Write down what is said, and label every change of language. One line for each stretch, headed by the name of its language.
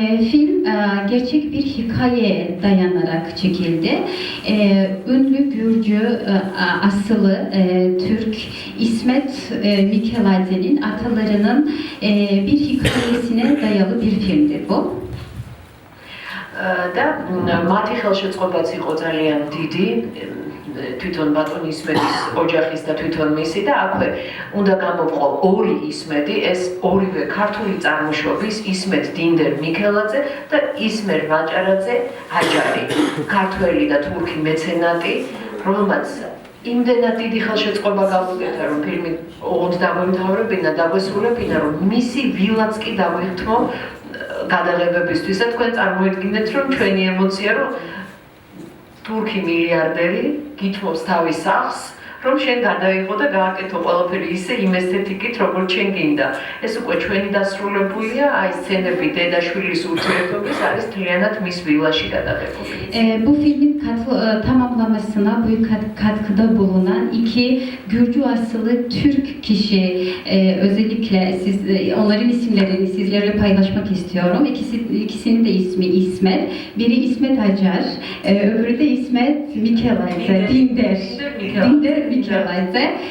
Turkish: Film gerçek bir hikayeye dayanarak çekildi. Ünlü Gürcü asıllı Türk İsmet Mikeladze'nin atalarının bir hikayesine dayalı bir filmdir bu.
Georgian: და მათი ხელშეწყობაც იყო ძალიან დიდი თვითონ ბატონ ისმეთის ოჯახის და თვითონ მისი და აქვე უნდა გამოვყო ორი ისმეთი, ეს ორივე ქართული წარმოშობის ისმეთ დინდერ მიქელაძე და ისმერ ვაჭარაძე აჯარი, ქართველი და თურქი მეცენატი, რომელმაც იმდენად დიდი ხელშეწყობა გაუგეთა, რომ ფილმი ოღონდ დაგვემთავრებინა, დაგვესრულებინა, რომ მისი ვილაც კი დაგვიხთმო გადაღებებისთვის და თქვენ წარმოიდგინეთ, რომ ჩვენი ემოცია, რომ თურქი მილიარდერი გითხოვს თავის სახლს, რომ შენ გადაიღო და გააკეთო ყველაფერი ისე იმ ესთეტიკით, როგორც შენ გინდა. ეს უკვე ჩვენი დასრულებულია, აი სცენები დედა-შვილის ურთიერთობის არის მთლიანად მის ვილაში gadağებული.
Turkish: Bu filmin tamamlamasına büyük katkıda bulunan iki Gürcü asıllı Türk kişi özellikle onların isimlerini sizlerle paylaşmak istiyorum. İkisinin de ismi İsmet. Biri İsmet Acar, öbürü de İsmet Mikeladze, Dinder Mikeladze.